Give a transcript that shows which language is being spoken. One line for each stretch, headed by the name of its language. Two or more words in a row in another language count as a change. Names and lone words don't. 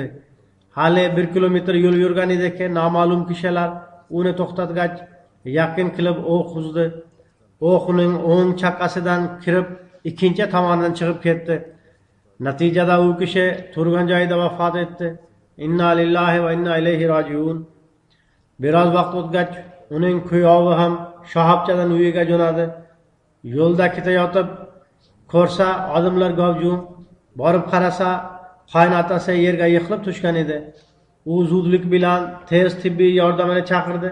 Uzbek: Hali 1 kilometr yo'l yurgan ediki, noma'lum kishilar uni to'xtatgach, yaqin qilib o'q uzdi. O'q uning o'ng chaqqasidan kirib, ikkinchi tomondan chiqib ketdi. Natijada u kishi turgan joyida vafot etdi.
Arabic: إنا لله وإنا إليه راجعون.
Uzbek: Biroz vaqt o'tgach, uning kuyovi ham shoxobchadan uyiga jo'nadi. Yo'lda ketayotib ko'rsa, odamlar gavjum. Borib qarasa, qaynotasi yerga yiqilib tushgan edi. U zudlik bilan tez tibbiy yordamini chaqirdi.